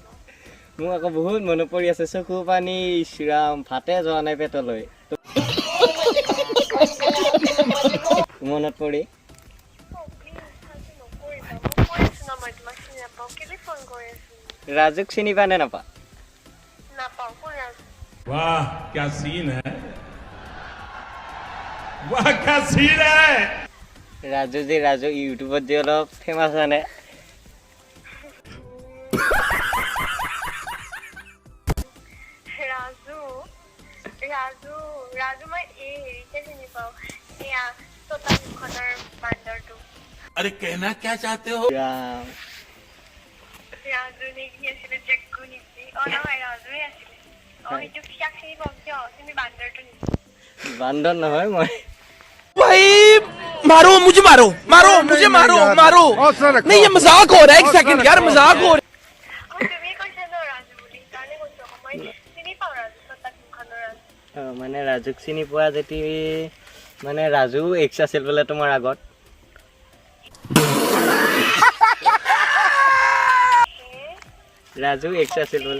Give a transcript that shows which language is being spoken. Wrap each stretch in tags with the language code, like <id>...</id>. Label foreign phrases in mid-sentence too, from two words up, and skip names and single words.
<as>মোৰ আকৌ বহুত মনত পৰি আছে চকু পানী ইছৰাম ভাতে যোৱা নাই পেটলৈ মনত পৰি ৰাজুক চিনি পা নে নাপা</as> <hi>वाह क्या सीन है वाह क्या सीन है</hi> <as>ৰাজু ইউটিউবত যে অলপ ফেমাছ আনে ৰাজু মই এই হেৰিতে চিনি পাওঁ এয়া চতাখনৰ বান্দৰটো</as> <hi>अरे कहना क्या चाहते हो</hi> <as>ৰাম ৰাজু নেকি আছিলে জেকু নেকি নহয় ৰাজুৱে আছিলে সেইটো কিয়াক চিনি পাওঁ কিয় তুমি বান্দৰটো নেকি বান্দৰ নহয় মই</as> <hi>भाई मारो मुझे मारो मारो मुझे मारो मारो नहीं ये मजाक हो रहा है एक सेकंड यार मजाक हो रहा</hi> <as>তুমি কৈছা ন ৰাজু বুলি কাৰণে কৈছো মই চিনি পাওঁ ৰাজু চতাখনৰ ৰাজু মানে ৰাজুক চিনি পোৱা যেতি মানে ৰাজু এক্স আছিল বোলে তোমাৰ আগত ৰাজু এক্স আছিল বোলে</as>